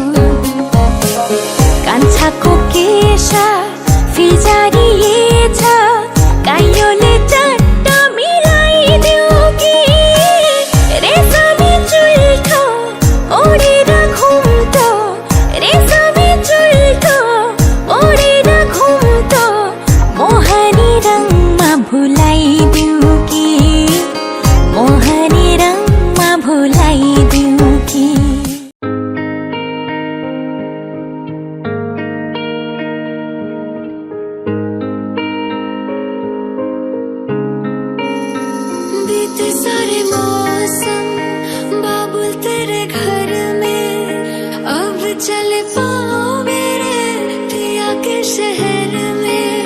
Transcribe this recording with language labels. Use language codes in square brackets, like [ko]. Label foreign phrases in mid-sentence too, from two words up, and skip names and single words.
[ne] कान्छाको केश फिजारिएछ काइयोले चट्ट मिलाइदेऊ कि रेशमी चुल्ठो ओढेर घुम्टो रेशमी चुल्ठो ओढेर घुम्टो मोहनी रङमा भुलाइदेऊ कि मोहनी रङमा भुलाइदेऊ कि [hi] बीते सारे मौसम बाबुल तेरे घर में अब चले पाओ मेरे पिया के शहर में